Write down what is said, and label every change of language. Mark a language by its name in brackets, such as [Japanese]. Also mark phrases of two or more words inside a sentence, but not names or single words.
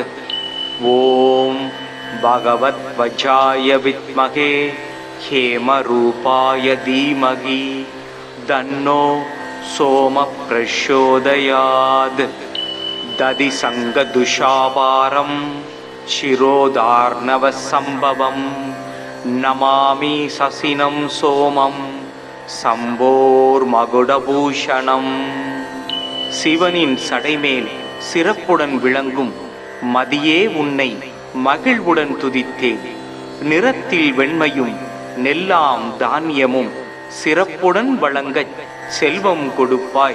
[Sanskrit] ॐ भगवध्वजाय विद्महे हेमरूपाय धीमहि दन्नो सोम प्रचोदयात् दधि संगदुषापारं शिरोधार्णवसंभवं नमामि ससिनं सोमं சம்போர்மகுடபூஷணம். [Tamil] சிவனின் சடைமேல் சிறப்புடன் விளங்கும் மதியே உன்னை மகிழ்வுடன் துதித்தேன். நிறத்தில் வெண்மையும் நெல்லாம் தானியமும் சிறப்புடன் வழங்கச் செல்வம் கொடுப்பாய்.